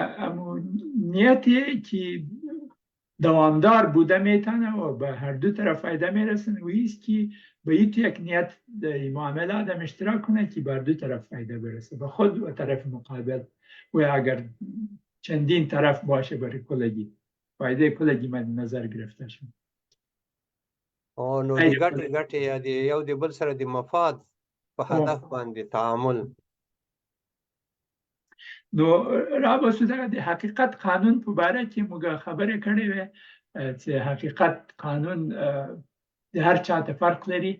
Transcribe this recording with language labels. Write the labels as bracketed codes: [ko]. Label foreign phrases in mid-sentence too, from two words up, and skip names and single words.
[fa] اما نیتی که دوامدار بوده میتونه و به هر دو طرف فایده میرسن و ایست که به یک نیت معامله آدم اشتراک کنه که بر دو طرف فایده برسه، به خود و طرف مقابل، و اگر چندین طرف باشه برای کلگی فایده کلگی مد نظر گرفته شد. [ps] نو د ګټې یا د یو د بل سره د مفاد په هدف باندې تعامل. نو را بسوده د حقیقت قانون په باره کې موږ خبرې کړې وې چې حقیقت قانون د هر چا ته فرق لري.